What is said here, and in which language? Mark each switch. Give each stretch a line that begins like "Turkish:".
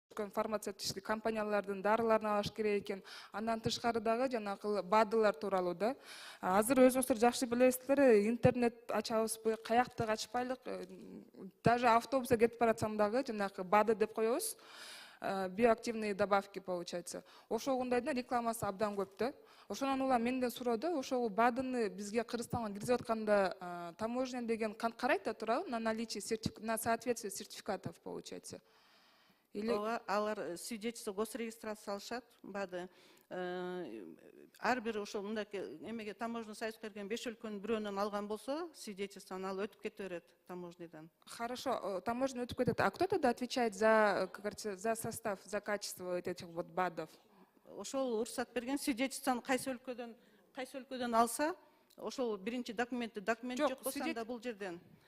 Kyrgyz: өткөн фармацевтический компаниялардын дарыларын алыш керек экен. Андан тышкары дагы жанагы БАДылар тууралуу да. Азыр өзүңүздөр жакшы билесиздер, интернет ачабызбы, каяктык ачпайлык, даже автобуста кетип баратсам дагы жанагы БАДы деп коебуз.
Russian: Биоактивные добавки получается.
Kyrgyz: Ошондайдын рекламасы абдан көп да. Ошонун улам менден сурады, ошол БАДыны бизге Кыргызстанга киргизип атканда таможня деген карайт да туурабы,
Russian: на наличие на соответствие сертификатов получается. Или
Kyrgyz: алар свидетельство госрегистрация алышат, БАДы. Ар бир ошол мындай эмеге таможня союзга кирген 5 өлкөнүн бирөөнөн алган болсо, свидетельствону алып өтүп кете берет таможнядан.
Russian: Хорошо, таможня өтүп кетет. А кто тогда отвечает за, как говорится, за состав, за качество этих вот БАДов?
Kyrgyz: Ошол уруксат берген свидетельствону кайсы өлкөдөн алса, ошол биринчи документ жок болсо анда бул жерден.